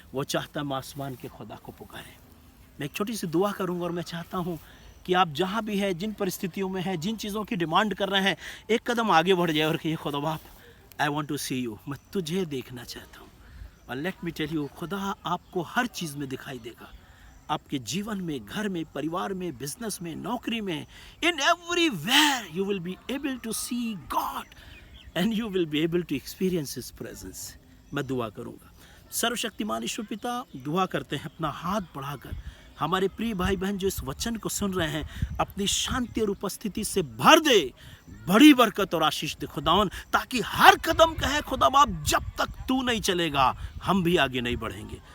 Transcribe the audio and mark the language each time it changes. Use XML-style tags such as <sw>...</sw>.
<hi>वो चाहता है हम आसमान के खुदा को पुकारें। मैं एक छोटी सी दुआ करूंगा और मैं चाहता हूं कि आप जहां भी हैं, जिन परिस्थितियों में हैं, जिन चीज़ों की डिमांड कर रहे हैं, एक कदम आगे बढ़ जाए और कहिए, खुदा बाप I want to C you. मैं तुझे देखना चाहता हूं। और लेट मी टेल यू, खुदा आपको हर चीज़ में दिखाई देगा। आपके जीवन में, घर में, परिवार में, बिजनेस में, नौकरी में, in everywhere you will be able to C God.</hi> <en>and you will be able to experience His presence.</en> <hi>मैं दुआ करूँगा। सर्वशक्तिमान ईश्वर पिता, दुआ करते हैं अपना हाथ बढ़ाकर हमारे प्रिय भाई बहन जो इस वचन को सुन रहे हैं अपनी शांति और उपस्थिति से भर दे, बड़ी बरकत और आशीष दे खुदावन, ताकि हर कदम कहे खुदा बाप जब तक तू नहीं चलेगा हम भी आगे नहीं बढ़ेंगे।</hi>